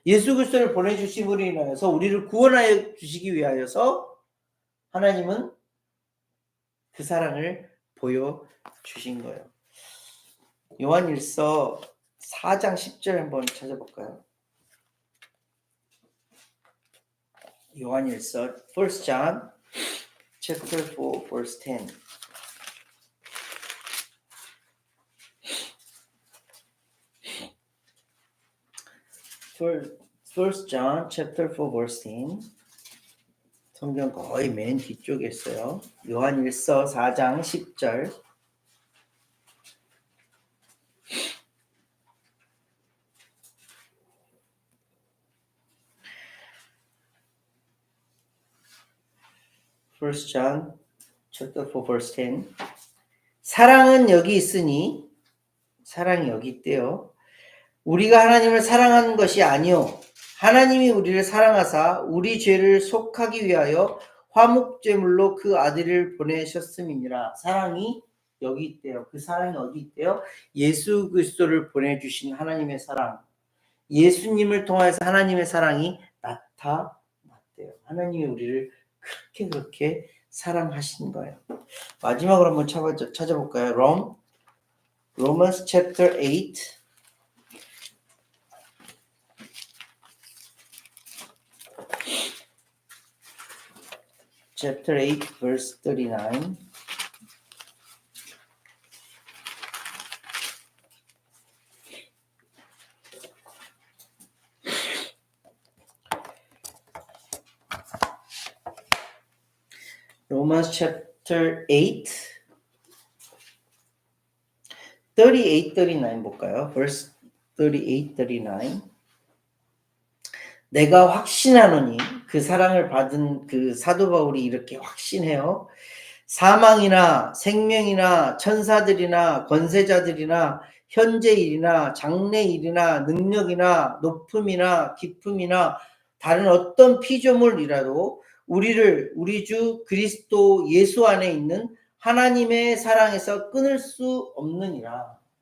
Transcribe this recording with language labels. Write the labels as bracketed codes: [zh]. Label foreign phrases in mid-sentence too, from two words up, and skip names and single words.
[ko] 예수 그리스도를 보내주심으로 인하여서 우리를 구원하여 주시기 위하여서 하나님은 그 사랑을 보여주신 거예요. 요한일서 4장 10절 한번 찾아볼까요? [en] 요한일서 1 John chapter 4 verse 10. First John chapter 4 verse 10. [ko] 성경 거의 맨 뒤쪽에 있어요. 요한일서 4장 10절. [en] First John chapter 4 verse 10. [ko] 사랑은 여기 있으니 사랑이 여기 있대요. 우리가 하나님을 사랑하는 것이 아니요 하나님이 우리를 사랑하사 우리 죄를 속하기 위하여 화목제물로 그 아들을 보내셨음이니라. 사랑이 여기 있대요. 그 사랑이 어디 있대요? 예수 그리스도를 보내주신 하나님의 사랑. 예수님을 통해서 하나님의 사랑이 나타났대요. 하나님이 우리를 그렇게 사랑하신 거예요. 마지막으로 한번 찾아볼까요? [en] Romans chapter 8. Chapter 8 verse 39. Romans chapter 8 38, 39 볼까요? Verse 38, 39. [ko] 내가 확신하노니 그 사랑을 받은 그 사도 바울이 이렇게 확신해요. 사망이나 생명이나 천사들이나 권세자들이나 현재일이나 장래일이나 능력이나 높음이나 깊음이나 다른 어떤 피조물이라도 우리를 우리 주 그리스도 예수 안에 있는 하나님의 사랑에서 끊을 수 없느니라.